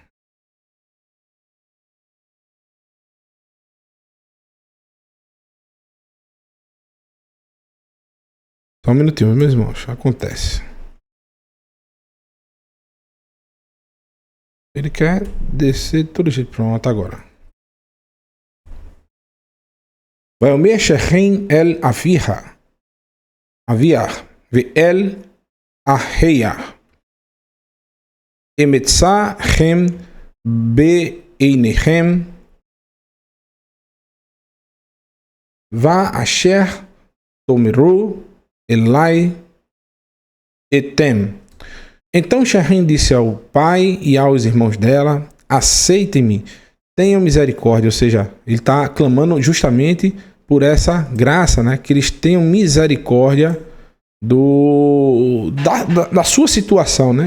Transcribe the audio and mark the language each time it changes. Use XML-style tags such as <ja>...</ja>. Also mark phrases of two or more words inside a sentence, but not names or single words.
<pt>Só um minutinho, meus irmãos. Acontece. Ele quer descer de todo jeito. Pronto, agora.</pt> <he>ויאמר שכם אל אביה ואל אחיה אמצא חן בעיניכם ואשר תאמרו אלי אתן.</he> <pt>Então Shechem disse ao pai e aos irmãos dela: aceitem-me, tenham misericórdia. Ou seja, ele está clamando justamente por essa graça, né? Que eles tenham misericórdia da sua situação, né?</pt>